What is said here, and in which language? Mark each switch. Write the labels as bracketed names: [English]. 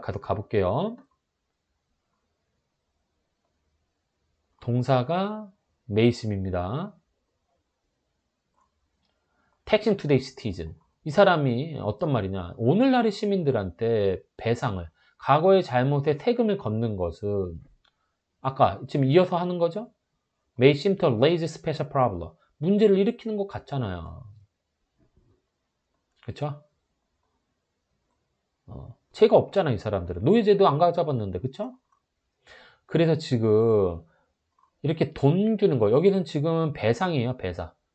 [Korean] 계속 가볼게요. 동사가 메이심입니다. Taxing today's citizen. 이 사람이 어떤 말이냐. 오늘날의 시민들한테 배상을, 과거의 잘못에 태금을 걷는 것은 아까 지금 이어서 하는 거죠? [English] May seem to raise special problem. [Korean] 문제를 일으키는 것 같잖아요. 그쵸? 죄가 없잖아, 이 사람들은. 노예제도 안 가져봤는데, 그쵸? 그래서 지금 이렇게 돈 주는 거, 여기는 지금 배상이에요, 배상.